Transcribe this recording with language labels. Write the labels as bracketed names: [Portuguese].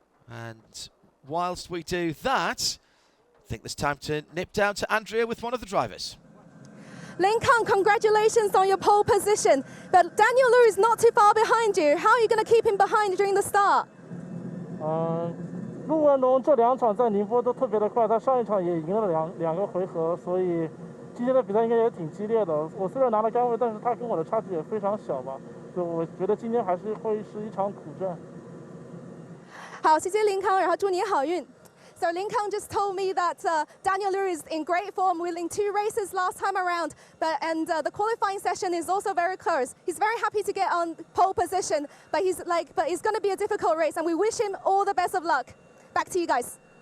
[English] And whilst we do that, I think it's time to nip down to Andrea with one of the drivers. Ling Kang, congratulations on your pole position. But Daniel Lu is not too far behind you. How are you going to keep him behind during the start? [Chinese] 陆文龙这2场在宁波都特别的快，他上一场也赢了两个回合，所以今天的比赛应该也挺激烈的。我虽然拿了杆位，但是他跟我的差距也非常小吧，所以我觉得今天还是会是一场苦战。好，谢谢林康，然后祝你好运。 [English] So Lin Kang just told me that Daniel Liu is in great form, winning 2 races last time around, and the qualifying session is also very close. He's very happy to get on pole position, but it's going to be a difficult race, and we wish him all the best of luck. Back to you guys.